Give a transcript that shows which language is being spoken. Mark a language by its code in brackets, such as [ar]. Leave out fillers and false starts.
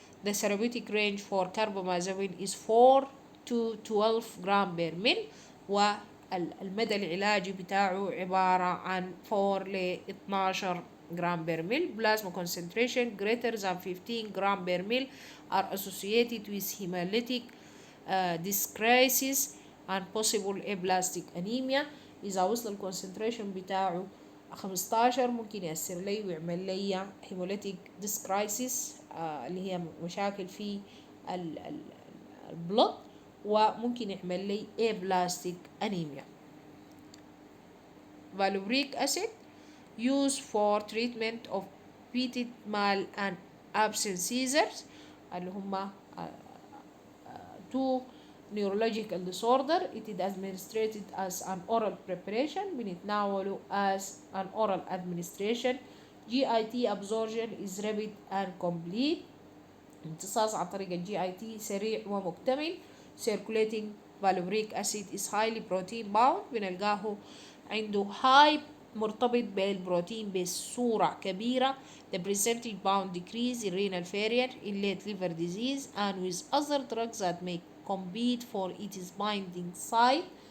[en] The therapeutic range for carbamazepine is 4 to 12 gram per ml، [ar] والمدى العلاجي بتاعه عبارة عن 4 ل 12 جرام بير ميل. [en] Plasma concentration greater than 15 gram per ml are associated with hemolytic dyscrasis and possible aplastic anemia. [ar] إذا وصل الكونسنتريشن بتاعه 15 ممكن يأثر لي ويعمل لي hemolytic dyscrasis اللي هي مشاكل في البلد، وممكن يعمل لي aplastic anemia. [en] Valproic acid used for treatment of petit mal and absent seizures [ar] اللي هما [en] two neurological disorder. It is administered as an oral preparation، [ar] بنتناوله [en] as an oral administration. GIT absorption is rapid and complete، [ar] امتصاص عن طريق الجي اي تي سريع ومكتمل. [en] Circulating valproic acid is highly protein bound، [ar] بنلقاه عنده [en] high [ar] مرتبط بالبروتين بصورة كبيرة. [en] The percentage bound decrease in renal failure in late liver disease and with other drugs that may compete for its binding site.